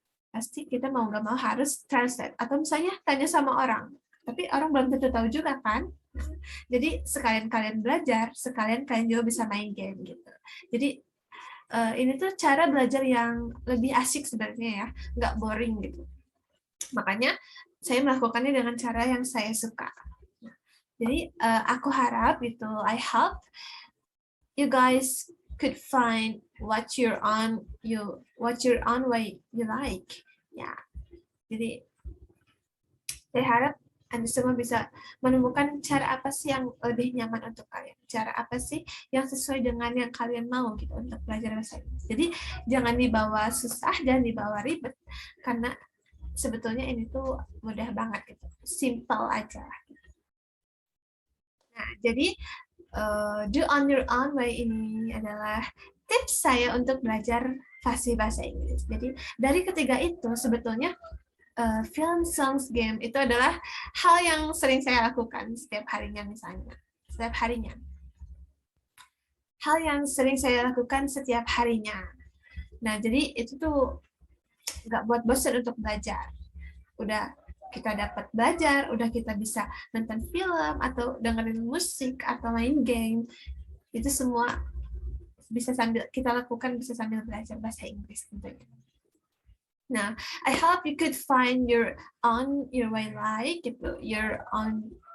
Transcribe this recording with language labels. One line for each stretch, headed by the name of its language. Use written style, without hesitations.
Indonesian: Pasti kita mau nggak mau harus translate. Atau misalnya tanya sama orang, tapi orang belum tentu tahu juga kan. Jadi sekalian kalian belajar, sekalian kalian juga bisa main game gitu. Jadi ini tuh cara belajar yang lebih asik sebenarnya ya, nggak boring gitu. Makanya saya melakukannya dengan cara yang saya suka. Jadi aku harap gitu,
English: I hope you guys could find what your own way you like.
Indonesian: Ya, jadi saya harap Anda semua bisa menemukan cara apa sih yang lebih nyaman untuk kalian. Cara apa sih yang sesuai dengan yang kalian mau gitu untuk belajar bahasa Inggris. Jadi jangan dibawa susah, jangan dibawa ribet. Karena sebetulnya ini tuh mudah banget gitu. Simple aja. Nah, jadi
English: do on your own way
Indonesian: ini adalah tips saya untuk belajar fasih bahasa Inggris. Jadi dari ketiga itu sebetulnya film, songs, game itu adalah hal yang sering saya lakukan setiap harinya misalnya. Setiap harinya. Hal yang sering saya lakukan setiap harinya. Nah, jadi itu tuh nggak buat bosan untuk belajar. Udah kita dapat belajar, udah kita bisa nonton film atau dengerin musik atau main game. Itu semua bisa sambil kita lakukan, bisa sambil belajar bahasa Inggris tentunya.
English: Nah, I hope you could find your way like gitu, your own.